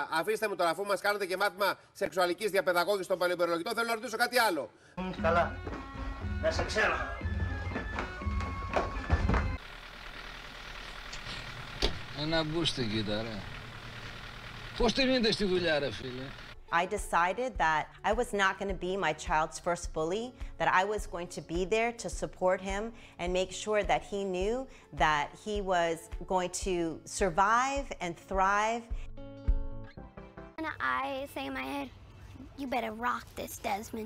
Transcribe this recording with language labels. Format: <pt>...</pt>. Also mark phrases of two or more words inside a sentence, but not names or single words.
<el>Αφήστε μου τώρα, αφού μας κάνετε και μάθημα σεξουαλικής διαπαιδαγώγησης των παλαιοπερολογητών, θέλω να ρωτήσω κάτι άλλο. Καλά. Να σε ξέρω. Ένα μπούστι, κοίτα, ρε. Πώς την είδες στη δουλειά, ρε φίλε?</el> <en>I decided that I was not going to be my child's first bully, that I was going to be there to support him and make sure that he knew that he was going to survive and thrive. And I say in my head, you better rock this, Desmond.</en>